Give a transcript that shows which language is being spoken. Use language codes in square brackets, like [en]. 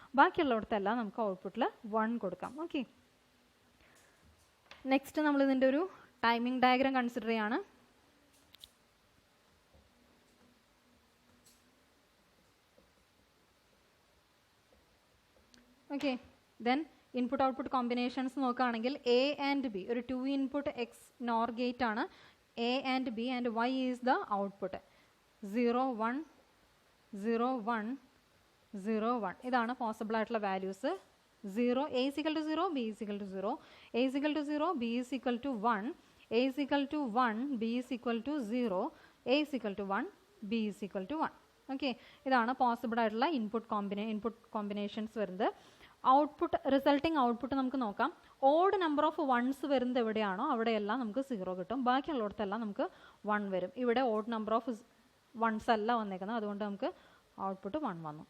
[ml] ബാക്കിയുള്ളിടത്തെല്ലാം നമുക്ക് ഔട്ട്പുട്ടിൽ 1 കൊടുക്കാം. ഓക്കെ, നെക്സ്റ്റ് നമ്മൾ ഇതിൻ്റെ ഒരു ടൈമിംഗ് ഡയഗ്രാം കൺസിഡർ ചെയ്യാണ്. Okay, then input output combinations നോക്കുകയാണെങ്കിൽ എ ആൻഡ് ബി ഒരു 2 ഇൻപുട്ട് എക്സ്നോർ ഗേറ്റ് ആണ്. [en] A and B and Y is the output. 0 1 0 1 0 1. [ml] ഇതാണ് പോസിബിൾ ആയിട്ടുള്ള values. 0 [en] A is equal to 0, B is equal to 0, A is equal to 0, B is equal to 1, A is equal to 1, B is equal to 0, A is equal to 1, B is equal to 1. [ml] Okay, ഇതാണ് possible ആയിട്ടുള്ള input combinations വരുന്നത്. Output resulting output നമുക്ക് നോക്കാം. Odd number of wands വരുന്നത് എവിടെയാണോ അവിടെയെല്ലാം നമുക്ക് 0 കിട്ടും. ബാക്കിയുള്ളിടത്തെല്ലാം നമുക്ക് 1 വരും. ഇവിടെ ഓഡ് നമ്പർ ഓഫ് വൺസ് അല്ല വന്നേക്കുന്നത്, അതുകൊണ്ട് നമുക്ക് ഔട്ട്പുട്ട് 1 വന്നു.